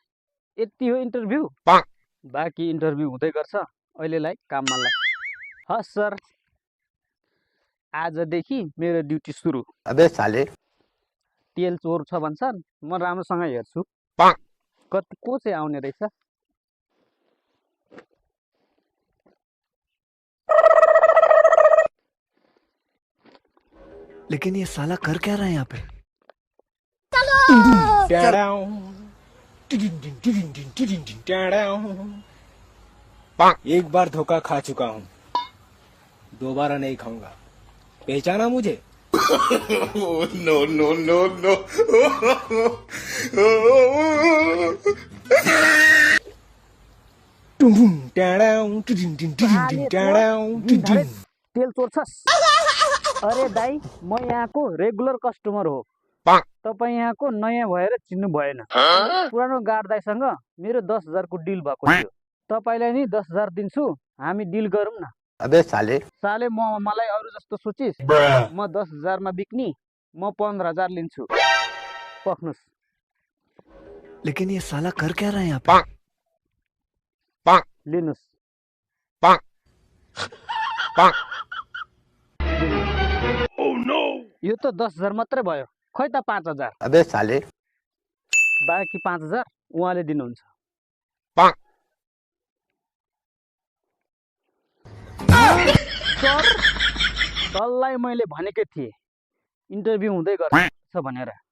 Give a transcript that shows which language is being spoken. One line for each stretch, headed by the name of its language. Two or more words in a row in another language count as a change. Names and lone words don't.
Nepali: यति हो इन्टरभ्यू? बाँकी इन्टरभ्यू हुँदै गर्छ। अहिलेलाई काममा लाग। हस् सर आजदेखि मेरो ड्युटी सुरु।
Hindi: अबे साले
Nepali: तेल चोर छ भन्छन्, म राम्रोसँग हेर्छु कति को चाहिँ आउने रहेछ।
Hindi: लेकिन ये साला कर क्या रहा है यहाँ पे? एक बार धोखा खा चुका हूँ, दोबारा नहीं खाऊंगा। पहचाना मुझे?
English: no no no no.
Nepali: तेल चोर छस्? अरे दाई म यहाँको
English: regular customer
Nepali: हो। तपाईँ यहाँको नयाँ भएर चिन्नु भएन। पुरानो गार्ड दाईसँग मेरो 10,000 को डिल भएको थियो। तपाईँलाई नि 10,000 दिन्छु, हामी डिल गरौँ न।
Hindi: अबे साले
Nepali: साले मलाई अरू जस्तो सोचिस्? म 10,000 मा बिक्नी, म 15,000 लिन्छु। पख्नुस्।
Hindi: लेकिन ये साला कर क्या रहा है यहाँ पे?
Nepali: लिनुस्। यो त 10,000 मात्रै भयो। खै त 5,000।
Hindi: अबे साले
Nepali: बाँकी 5,000 उहाँले दिनुहुन्छ। सर तललाई मैले भनेकै थिएँ इन्टरभ्यू हुँदै गर्छ भनेर।